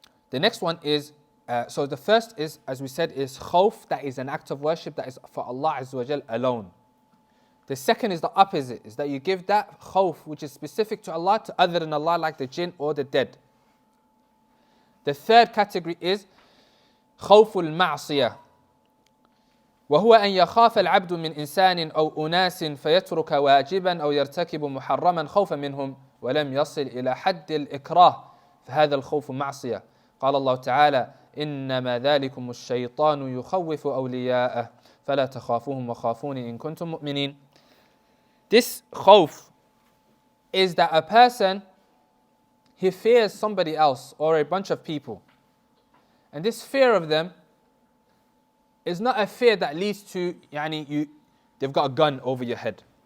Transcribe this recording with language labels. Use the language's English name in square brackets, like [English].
[English] The next one is, so the first is, as we said, is khawf, that is an act of worship that is for Allah Azza wa Jal alone. The second is the opposite, is that you give that khawf which is specific to Allah to other than Allah, like the jinn or the dead. The third category is [Arabic] خوف المعصية وهو أن يخاف العبد من إنسان أو أناس فيترك واجبا أو يرتكب محرما خوفا منهم ولم يصل إلى حد الإكراه فهذا الخوف معصية قال الله تعالى إنما ذلكم الشيطان يخوف أولياءه فلا تخافوهم وخافون إن كنتم مؤمنين. [English] This khawf is that a person, he fears somebody else or a bunch of people. And this fear of them is not a fear that leads to, they've got a gun over your head.